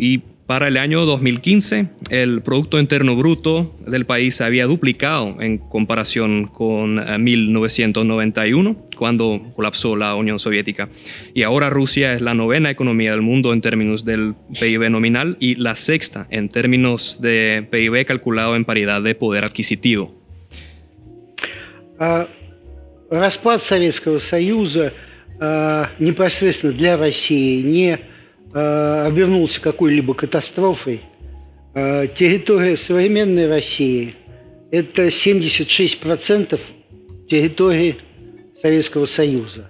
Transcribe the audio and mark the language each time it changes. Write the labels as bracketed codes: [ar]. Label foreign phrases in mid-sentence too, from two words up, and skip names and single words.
[es] Y Para el año 2015, el Producto Interno Bruto del país se había duplicado en comparación con 1991, cuando colapsó la Unión Soviética. Y ahora Rusia es la novena economía del mundo en términos del PIB nominal y la sexta en términos de PIB calculado en paridad de poder adquisitivo. [ru] Распад Советского Союза непосредственно для России не обернулся какой-либо катастрофой. Территория современной России – это 76% территории Советского Союза.